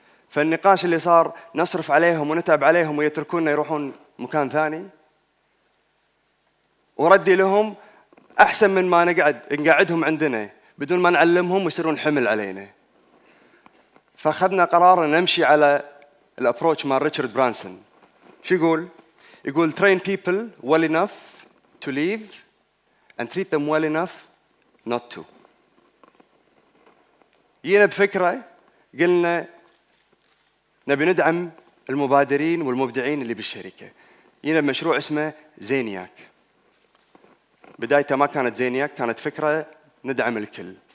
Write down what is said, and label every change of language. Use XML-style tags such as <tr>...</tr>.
<ar>فالنقاش اللي صار نصرف عليهم ونتعب عليهم ويتركوننا يروحون مكان ثاني، وردي لهم أحسن من ما نقعدهم عندنا بدون ما نعلمهم ويصيرون حمل علينا. فأخذنا قرار أن نمشي على الأبروتش مال ريتشارد برانسون. شو يقول؟ يقول</ar> <en>train people well enough to leave and treat them well enough not to.</en> <ar>جينا بفكرة قلنا نبي ندعم المبادرين والمبدعين اللي بالشركة. جينا بمشروع اسمه زينياك. بدايته ما كانت زينياك، كانت فكرة ندعم الكل.</ar>